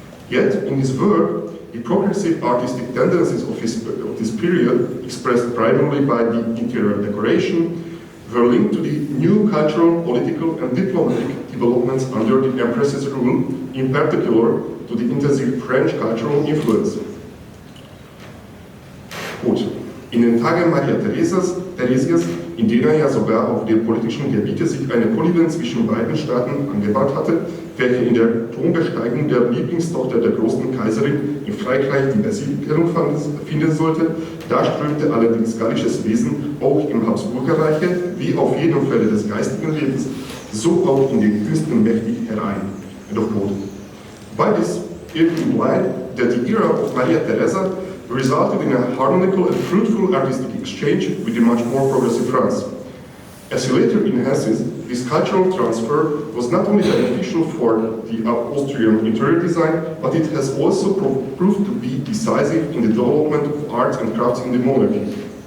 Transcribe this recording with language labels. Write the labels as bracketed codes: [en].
[en] Yet, in his work, the progressive artistic tendencies of this period, expressed primarily by the interior decoration, were linked to the new cultural, political and diplomatic developments under the Empress's rule, in particular to the intensive French cultural influence. [de] Gut, in den Tagen Maria Theresias, in denen ja sogar auf der politischen Gebiete sich eine Kollision zwischen beiden Staaten angebahnt hatte, welche in der Thronbesteigung der Lieblingstochter der großen Kaiserin in Frankreich die Besicherung finden sollte, da strömte allerdings gallisches Wesen auch im Habsburgerreiche, wie auf jedem Felde des geistigen Lebens, so auch in den Künsten mächtig herein. [en] By this, it implied that the era of Maria Theresa resulted in a harmonical and fruitful artistic exchange with a much more progressive France. As he later enhances, this cultural transfer was not only beneficial for the Austrian interior design, but it has also proved to be decisive in the development of arts and crafts in the monarchy.